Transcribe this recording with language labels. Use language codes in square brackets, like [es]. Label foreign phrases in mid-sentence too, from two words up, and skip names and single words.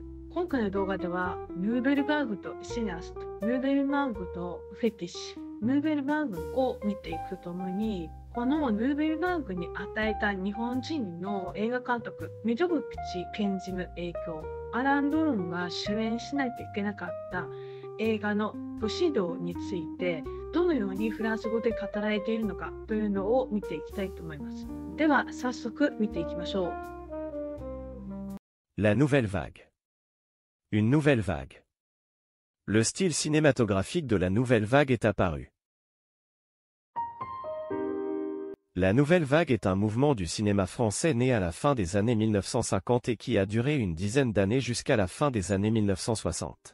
[ja] 今回の動画では [fr] nouvelle vague [ja] とシネアスト、 [fr] nouvelle vague [ja] とフェティッシュ、 [fr] nouvelle vague [ja] を見ていくとともに、この [fr] nouvelle vague [ja] に与えた日本人の映画監督溝口健二の影響、アラン・ドロンが主演しないといけなかった映画の武士道についてどのようにフランス語で語られているのかというのを見ていきたいと思います。では早速見ていきましょう。 [fr] La nouvelle vague. Une nouvelle vague. Le style cinématographique de la nouvelle vague est apparu. La nouvelle vague est un mouvement du cinéma français né à la fin des années 1950 et qui a duré une dizaine d'années jusqu'à la fin des années 1960.